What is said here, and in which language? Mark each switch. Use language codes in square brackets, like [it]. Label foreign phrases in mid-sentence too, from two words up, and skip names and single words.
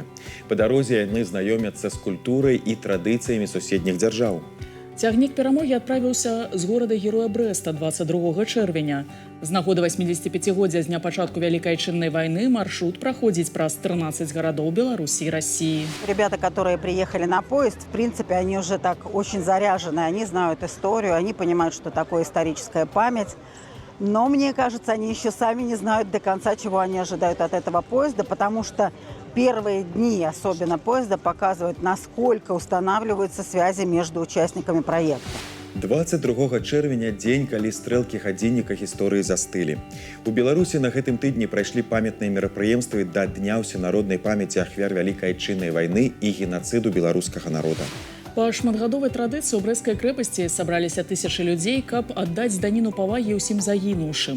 [be] Па дарозе яны знаёмяцца з культурай і традыцыямі суседніх дзяржаў. Цягнік перамогі адправіўся з горада-героя Брэста 22 чэрвеня. З нагоды 85-годдзя з дня пачатку Вялікай Айчыннай вайны маршрут праходзіць праз 13 гарадоў Беларусі [ru] и России. Ребята, которые приехали на поезд, в принципе, они уже так очень заряжены, они знают историю, они понимают, что такое историческая память. Но, мне кажется, они еще сами не знают до конца, чего они ожидают от этого поезда, потому что первые дни, особенно поезда, показывают, насколько устанавливаются связи между участниками проекта. [be] 22 чэрвеня – дзень, калі стрэлкі гадзінніка гісторыі застылі. У Беларусі на гэтым тыдні прайшлі памятныя мерапрыемствы да Дня ўсенароднай памяці ахвяр Вялікай Айчыннай вайны і генацыду беларускага народа. Па шматгадовай традыцыі ў Брэсцкай крэпасці сабраліся тысячы людзей, каб аддаць даніну павагі ўсім загінуўшым.